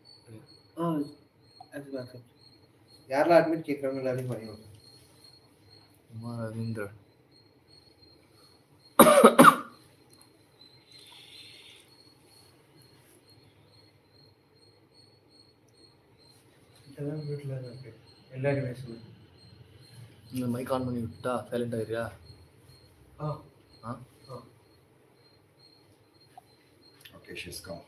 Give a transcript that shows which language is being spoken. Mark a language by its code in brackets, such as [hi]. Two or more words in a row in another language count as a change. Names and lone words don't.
[kn] ಅದು ಬಾಕಿ ಯಾರೆಲ್ಲ ಅಡ್ಮಿಟ್ ಕೇಳ್ಕೊಂಡ್ಮೇಲೆ ಅದಕ್ಕೆ ಮಾಡಿ ಹೋಗಿ Ma Ravindra. [ta] இதெல்லாம் வீட்டில் இருக்கு எல்லாருமே சொல்லு இந்த [en] mic on [ta] பண்ணி விட்டா சைலண்ட் ஆகிறியா? [en] Okay, she's come.